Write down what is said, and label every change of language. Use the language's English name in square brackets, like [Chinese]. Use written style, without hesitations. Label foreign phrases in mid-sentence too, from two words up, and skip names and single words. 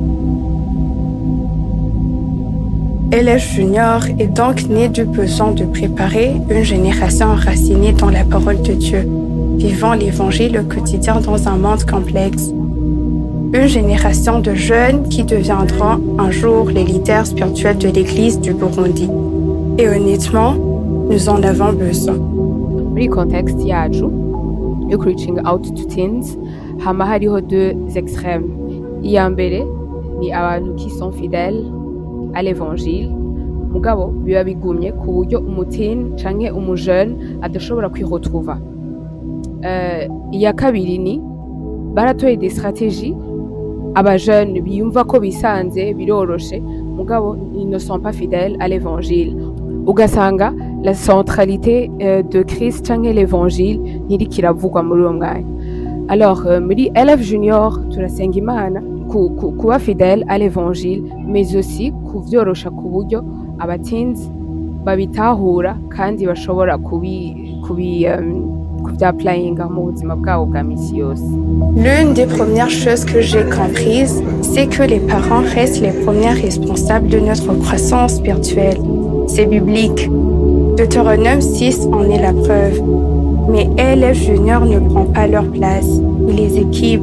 [French] LF Junior est donc né du besoin de préparer une génération enracinée dans la parole de Dieu, vivant l'Évangile au quotidien dans un monde complexe. Une génération de jeunes qui deviendront un jour les leaders spirituels de l'Église du Burundi. Et honnêtement, nous en avons besoin. [Rundi] Muri context yacu yo [English] reaching out to teens [Rundi] hama hariho [French] deux extrêmes. [Rundi] Iya mbere ni abantu [French] qui sont fidèles à l'évangile [Rundi] mugabo biba bigumye ku buryo umuteen canke umujeune adashobora kwiretrouva. Iya kabiri ni baratoye [French] des stratégies [Rundi] abajeunes biyumva ko bisanze biroroshe mugabo [French] ils ne sont pas fidèles à l'évangile. [Rundi] Ugasanga [French] la centralité de Christ [Rundi] canke l'évangile ntiriko iravugwa muri uwo mwanya. Alors muri LF Junior turasenga Imana kuba [French] fidèle à l'évangile mais aussi [Rundi] kuvyorosha ku buryo abatinzi babitahura kandi bashobora kuvyaplayinga mu buzima bwabo bwa misi yose. [French] L'une des premières choses que j'ai comprises, c'est que les parents restent les premiers responsables de notre croissance spirituelle. C'est biblique. Deutéronome 6 en est la preuve. Mais LF Junior ne prend pas leur place, il les équipe.